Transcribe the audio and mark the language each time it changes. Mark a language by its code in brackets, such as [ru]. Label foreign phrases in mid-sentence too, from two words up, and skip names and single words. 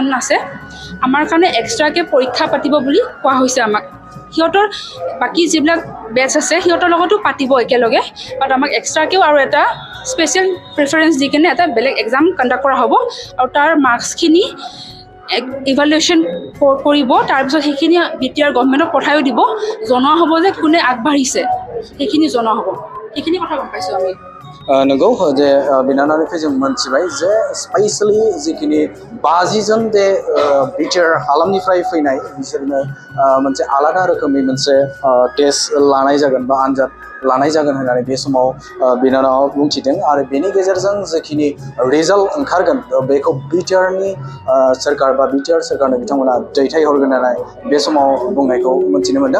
[as] আছে আমাৰ কাৰণে এক্সট্ৰাকৈ পৰীক্ষা পাতিব বুলি কোৱা হৈছে আমাক সিহঁতৰ বাকী যিবিলাক বেটছ আছে সিহঁতৰ লগতো পাতিব একেলগে বাট আমাক এক্সট্ৰাকৈও আৰু এটা [en] special preference [as] দি কিনে এটা বেলেগ [en] exam conduct [as] কৰা হ'ব আৰু তাৰ মাৰ্কছখিনি ইভালুৱেশ্যন কৰিব, তাৰপিছত সেইখিনি BTR গভৰ্ণমেণ্টক পঠাইও দিব, জনোৱা হ'ব যে কোনে আগবাঢ়িছে, সেইখিনি জনোৱা হ'ব। সেইখিনি কথা গম পাইছোঁ আমি। [brx] नंगौ जे बिनानावनिफ्राय जों मोनथिबाय जे स्पेशली जिखिनि 50 जन जे बिटिआर हालामनिफ्राय फैनाय बिसोरनो मोनसे आलादा रोखोमनि मोनसे टेस्ट लानाय जागोन बा आनजाद लानाय जागोन होननानै बे समाव बिनानावा बुंथिदों आरो बेनि गेजेरजों जिखिनि रिजाल्ट ओंखारगोन बेखौ बिटिआरनि सोरखार बा बिटिआर सोरखारनो बिथांमोना दैथायहरगोन होननानै बे समाव बुंनायखौ मोनथिनो मोनदों।